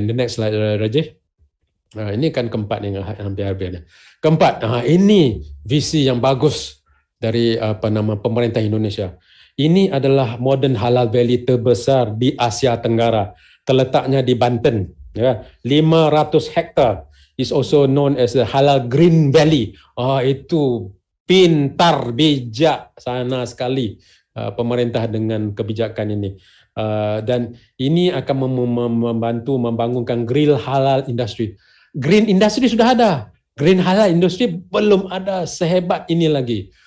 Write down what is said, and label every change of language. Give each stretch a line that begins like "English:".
English: The next slide,
Indonesian: Rajih. Ini kan keempat yang hampir-hampir. Keempat, ini visi yang bagus dari pemerintah Indonesia. Ini adalah Modern Halal Valley terbesar di Asia Tenggara. Terletaknya di Banten. Ya, 500 hektar.
English: Is also known as the Halal Green Valley.
Indonesian: Itu pintar, bijak sana sekali pemerintah dengan kebijakan ini. Dan ini akan membantu membangunkan green halal industry. Green industry sudah ada, green halal industry belum ada sehebat ini lagi.